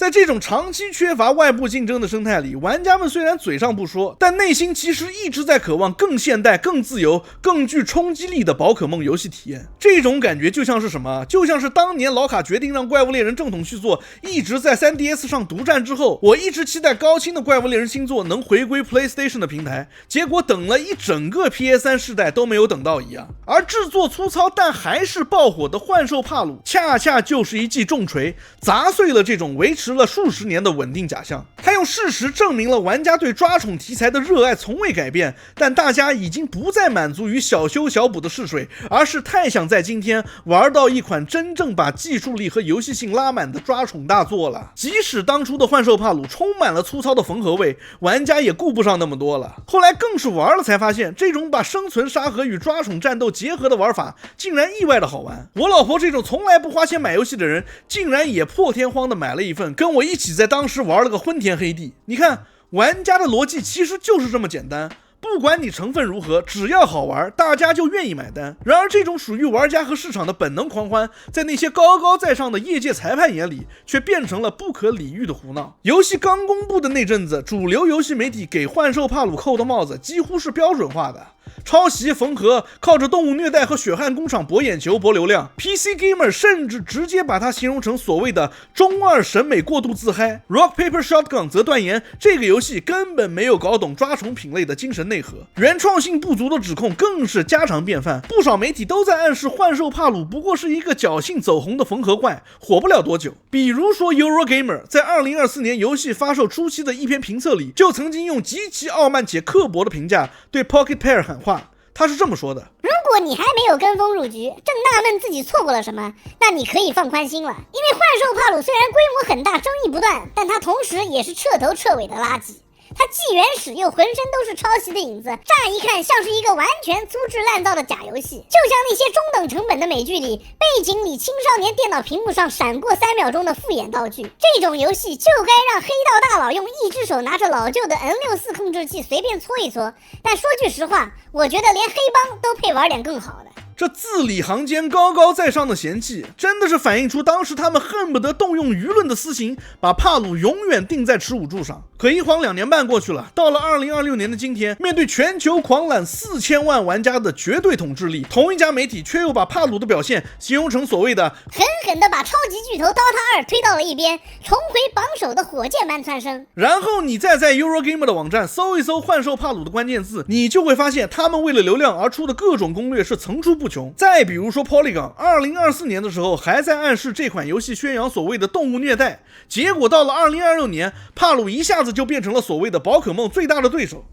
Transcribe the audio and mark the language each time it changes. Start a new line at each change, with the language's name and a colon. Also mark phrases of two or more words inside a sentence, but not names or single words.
Chinese: 在這種長期缺乏外部競爭的生態裡，玩家們雖然嘴上不說，但內心其實一直在渴望更現代、更自由、更具衝擊力的寶可夢遊戲體驗。這種感覺就像是什麼？就像是當年老卡決定讓怪物獵人正統續作一直在 3DS 上獨占之後，我一直期待高清的怪物獵人新作能回歸 PlayStation 的平台，結果等了一整個 PS3 世代都沒有等到一樣。而制作粗糙但還是爆火的幻兽帕魯，恰恰就是一記重錘，砸碎了這種維持了數十年的穩定假象。它用事實證明了玩家對抓寵題材的熱愛從未改变，但大家已經不再滿足於小修小補的試水，而是太想在今天玩到一款真正把技術力和遊戲性拉滿的抓寵大作了。即使当初的幻兽帕魯充滿了粗糙的缝合味，玩家也顧不上那麼多了。後來更是玩了才發現，這種把生存沙盒與抓寵戰鬥結合的玩法竟然意外的好玩。我老婆這種從來不花錢買遊戲的人，竟然也破天荒的買了一份，跟我一起在當時玩了個昏天黑地。你看，玩家的邏輯其實就是這麼簡單，不管你成分如何，只要好玩，大家就願意買单。然而，這種屬於玩家和市場的本能狂歡，在那些高高在上的業界裁判眼裡，卻變成了不可理喻的胡鬧。遊戲剛公布的那陣子，主流遊戲媒體給幻獸帕魯扣的帽子幾乎是標準化的。抄襲縫合，靠着動物虐待和血汗工廠博眼球博流量。 PC Gamer 甚至直接把它形容成所謂的中二審美過度自嗨。 Rock Paper Shotgun 則斷言這個遊戲根本沒有搞懂抓寵品類的精神內核，原創性不足的指控更是家常便飯。不少媒體都在暗示幻獸帕魯不過是一個僥倖走紅的縫合怪，火不了多久。比如說 Eurogamer 在2024年游戲發售初期的一篇評測裡，就曾經用極其傲慢且刻薄的評價對 Pocket Pair 喊話。他是這麼說的： 如果你還沒有跟風入局，正納悶自己錯過了什麼，那你可以放寬心了。因為幻獸帕魯雖然規模很大，爭議不斷，但它同時也是徹頭徹尾的垃圾。它既原始又浑身都是抄襲的影子，乍一看像是一個完全粗制濫造的假遊戏，就像那些中等成本的美剧裡，背景裡青少年電腦屏幕上閃過3秒鐘的複眼道具。這種遊戲就該讓黑道大佬用一只手拿着老舊的 N64 控制器隨便搓一搓。但說句實話，我覺得連黑幫都配玩點更好的。這字裡行間高高在上的嫌棄，真的是反映出當時他們恨不得動用輿論的私刑，把帕魯永遠釘在耻辱柱上。可一晃2年半過去了，到了2026年的今天，面對全球狂揽4000萬玩家的絕对統治力，同一家媒體卻又把帕魯的表現形容成所謂的狠狠地把超級巨頭 DOTA 2推到了一邊，重回榜首的火箭般蹿升。然後你再在 Eurogamer 的網站搜一搜幻獸帕魯的關鍵字，你就會發現他們為了流量而出的各種攻略是層出不窮。再比如說 Polygon 2024年的時候還在暗示這款遊戲宣揚所謂的動物虐待，結果到了2026年，帕魯一下子就變成了所謂的寶可夢最大的對手。